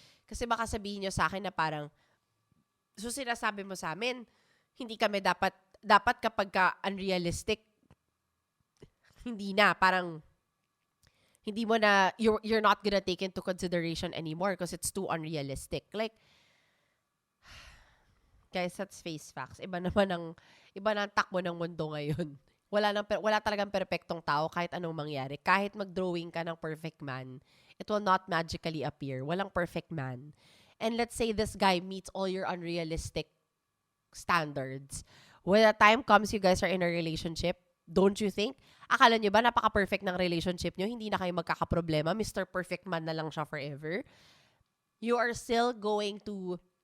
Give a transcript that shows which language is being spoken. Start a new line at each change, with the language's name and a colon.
Filipino: Kasi baka sabihin nyo sa akin na parang, so sinasabi mo sa amin, hindi kami dapat kapag ka unrealistic, hindi na, parang, hindi mo na,
English: you're not gonna take into consideration anymore because it's too unrealistic. Like, guys, that's face facts.
Filipino: Iba na ang takbo ng mundo ngayon. Wala talagang perfectong tao kahit anong mangyari. Kahit mag-drawing ka ng perfect man,
English: it will not magically appear.
Filipino: Walang perfect man.
English: And let's say this guy meets all your unrealistic standards. When the time comes you guys are in a relationship, don't you think?
Filipino: Akala nyo ba napaka-perfect ng relationship nyo? Hindi na kayo magkakaproblema. Mr. Perfect Man na lang siya forever.
English: You are still going to